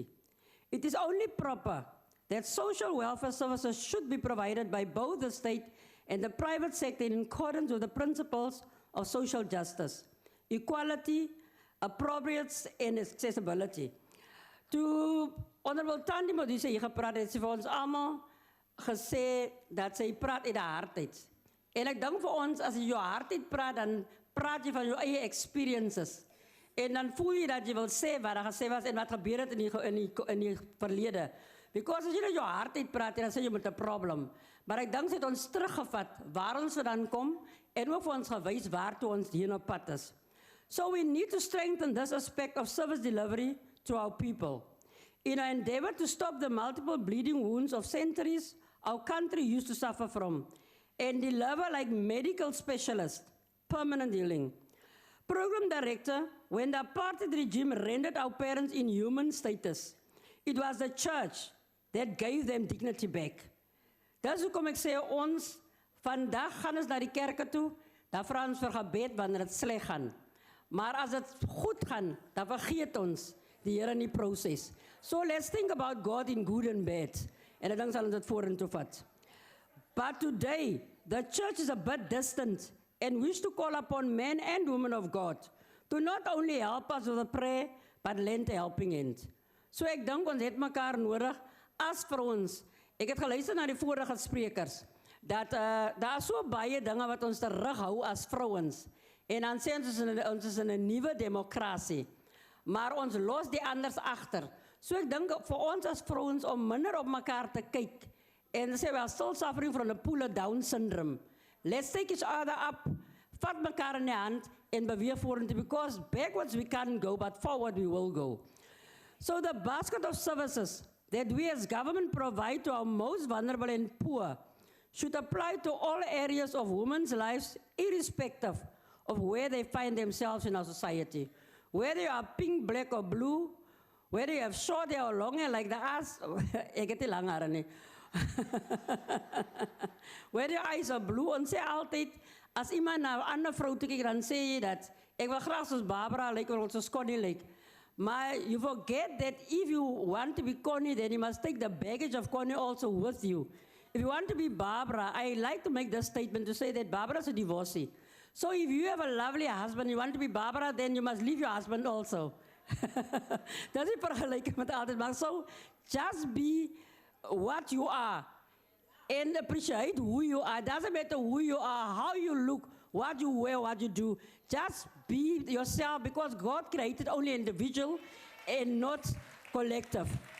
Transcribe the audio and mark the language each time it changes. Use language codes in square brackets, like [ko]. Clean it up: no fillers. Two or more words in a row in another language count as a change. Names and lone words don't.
[en] It is only proper that social welfare services should be provided by both the state and the private sector in accordance with the principles of social justice, equality, appropriateness, and accessibility. [af] To Honorable Tani Modise hier gepraat het, sy vir ons almal gesê dat sy praat uit die hart uit. En ek dink vir ons, as jy jou hart uit praat, dan praat jy van jou eie experiences. En dan voel jy dat jy wil sê wat daar gesê was en wat gebeur het in die verlede. Because as jy uit jou hart uit praat, dan sê jy met 'n probleem. Maar ek dink sy het ons teruggevat waar ons vandaan kom en ook vir ons gewys waartoe ons hier op pad is. [en] So we need to strengthen this aspect of service delivery to our people. In our endeavor to stop the multiple bleeding wounds of centuries our country used to suffer from and deliver like medical specialists, permanent healing. Program Director, when the apartheid regime rendered our parents inhuman status, it was the church that gave them dignity back. [af] Dis hoekom ek sê ons, vandag gaan ons na die kerke toe, dan vra ons vir gebed wanneer dit sleg gaan. Maar as dit goed gaan, dan vergeet ons die Here in die proses. [en] So let's think about God in good and bad. [af] En ek dink sal ons dit vorentoe vat. [en] But today, the church is a bit distant and wish to call upon men and women of God to not only help us with a prayer, but lend a helping hand. [af] So ek dink ons het mekaar nodig as vir ons Ek het geluister na die vorige sprekers, dat daar so baie dinge wat ons terughou as vrouens. En dan sê ons is in 'n nuwe demokrasie, maar ons los die anders agter. So ek dink vir ons as vrouens om minder op mekaar te kyk, en sê [en] we are still suffering from the pull-down syndrome. Let's take each other up, [af] vat mekaar in die hand, en beweeg vorentoe, [en] because backwards we can't go, but forward we will go. So the basket of services that we as government provide to our most vulnerable and poor should apply to all areas of women's lives, irrespective of where they find themselves in our society. Whether you are pink, black, or blue, whether you have short hair or long hair like the us, [af] ek het nie lang hare nie. [en] Whether your eyes are blue, [af] ons sê altyd, as iemand na 'n ander vrou toe kyk, dan sê jy dat, ek wil graag soos Barbara lyk, of soos Connie lyk. [en] Maar you forget that if you want to be Connie, then you must take the baggage of Connie also with you. If you want to be Barbara, I like to make this statement to say that Barbara is a divorcee. So if you have a lovely husband, you want to be Barbara, then you must leave your husband also. That's it [nl] vergelijken met altijd, [en] maar so just be what you are and appreciate who you are. Doesn't matter who you are, how you look, what you wear, what you do. Just be yourself, because God created only individual and not collective.